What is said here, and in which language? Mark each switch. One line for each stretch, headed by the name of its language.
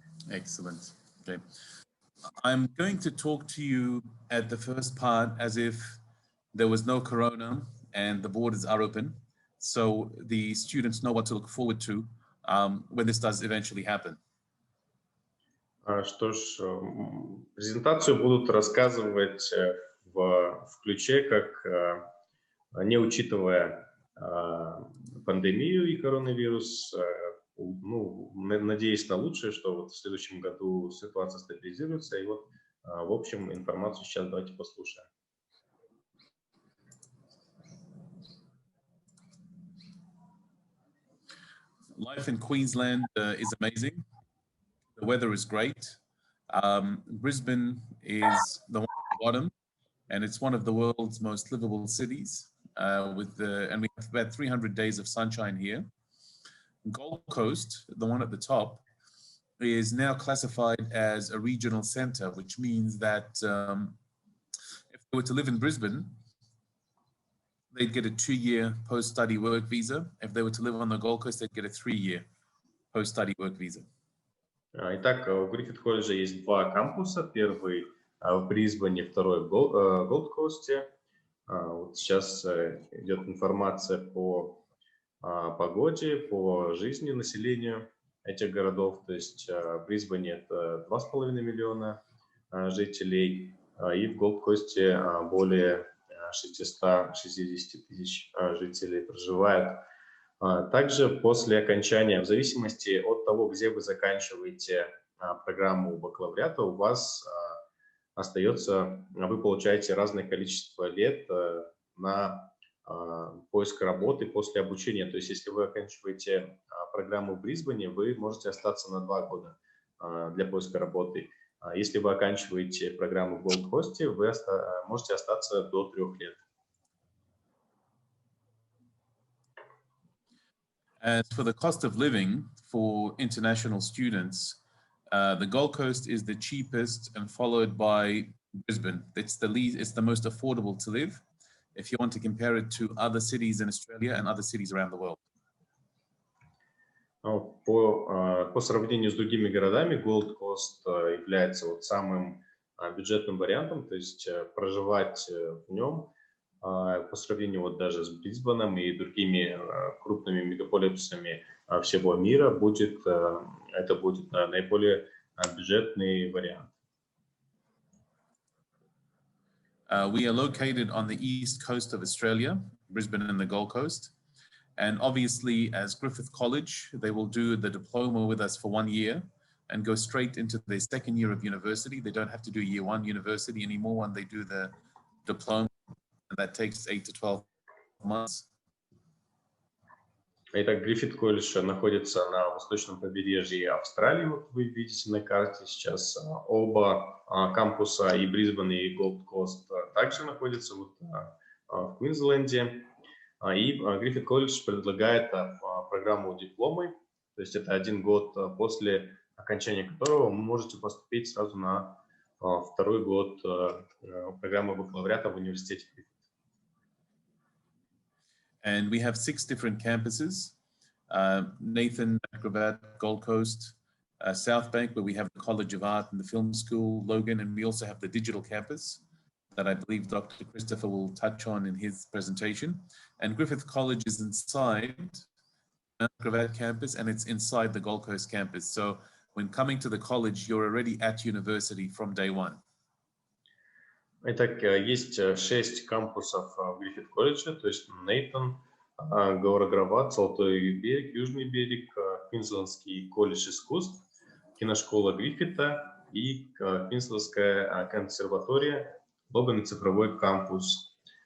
English: Excellent. Okay. I'm going to talk to you at the first part as if there was no corona and the borders are open, so the students know what to look forward to when this does eventually happen.
Russian: Что ж, презентацию будут рассказывать в ключе, как не учитывая пандемию и коронавирус, ну, надеюсь на лучшее, что вот в следующем году ситуация стабилизируется. И вот, в общем, информацию сейчас давайте послушаем.
English: Life in Queensland is amazing. The weather is great. Brisbane is the one at the bottom, and it's one of the world's most livable cities. And we have about 300 days of sunshine here. Gold Coast, the one at the top, is now classified as a regional center, which means that if they were to live in Brisbane, they'd get a 2-year post-study work visa. If they were to live on the Gold Coast, they'd get a 3-year post-study work visa.
Russian: Итак, у Griffith колледжа есть 2 кампуса. Первый в Брисбене, второй в Gold Coast. Вот сейчас идет информация по погоде, по жизни населения этих городов. То есть в Брисбене это 2,5 миллиона жителей, и в Gold Coast более 660 тысяч жителей проживают. Также после окончания, в зависимости от того, где вы заканчиваете программу бакалавриата, у вас остается, вы получаете разное количество лет на поиск работы после обучения. То есть если вы оканчиваете программу в Брисбене, вы можете остаться на 2 года для поиска работы. Если вы оканчиваете программу в Gold Coast, вы можете остаться до 3 лет.
English: As for the cost of living for international students, the Gold Coast is the cheapest and followed by Brisbane. It's the most affordable to live if you want to compare it to other cities in Australia and other cities around the world.
Russian: По сравнению с другими городами, Gold Coast является вот самым бюджетным вариантом, то есть проживать в нем по сравнению вот даже с Брисбеном и другими крупными мегаполисами всего мира это будет наиболее бюджетный вариант.
English: We are located on the east coast of Australia, Brisbane and the Gold Coast. And obviously, as Griffith College, they will do the diploma with us for 1 year and go straight into their 2nd year of university. They don't have to do year 1 university anymore when they do the diploma, and that takes 8 to 12 months.
Russian: Итак, Griffith колледж находится на восточном побережье Австралии. Вот вы видите на карте сейчас оба кампуса, и Брисбен, и Gold Coast, также находятся вот в Квинсленде. И Griffith колледж предлагает программу дипломы, то есть это 1 год, после окончания которого вы можете поступить сразу на второй год программы бакалавриата в университете.
English: And we have 6 different campuses, Nathan, Acrobat, Gold Coast, South Bank, where we have the College of Art and the Film School, Logan, and we also have the digital campus that I believe Dr. Christopher will touch on in his presentation. And Griffith College is inside Acrobat campus, and it's inside the Gold Coast campus. So when coming to the college, you're already at university from day one.
Russian: Итак, есть 6 кампусов в Griffith колледже, то есть Нейтон, Гаура-Грават, Золотой берег, Южный берег, Квинсленский колледж искусств, киношкола Гриффита и Квинсленская консерватория, Логан и цифровой кампус.